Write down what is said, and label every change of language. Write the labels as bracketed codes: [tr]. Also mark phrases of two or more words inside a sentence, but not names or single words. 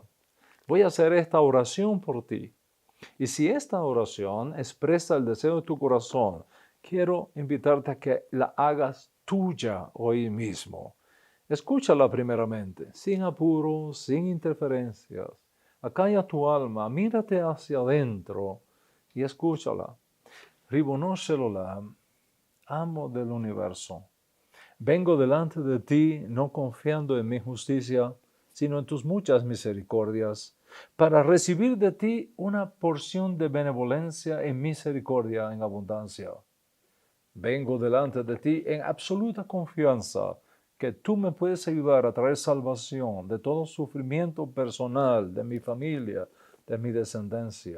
[es] Voy a hacer esta oración por ti. Y si esta oración expresa el deseo de tu corazón, quiero invitarte a que la hagas tuya hoy mismo. Escúchala primeramente, sin apuros, sin interferencias. Acalla tu alma, mírate hacia adentro y escúchala. [he] רבונו של עולם, [es] amo del universo. Vengo delante de ti no confiando en mi justicia, sino en tus muchas misericordias, para recibir de ti una porción de benevolencia y misericordia en abundancia. Vengo delante de ti en absoluta confianza que tú me puedes ayudar a traer salvación de todo sufrimiento personal, de mi familia, de mi descendencia.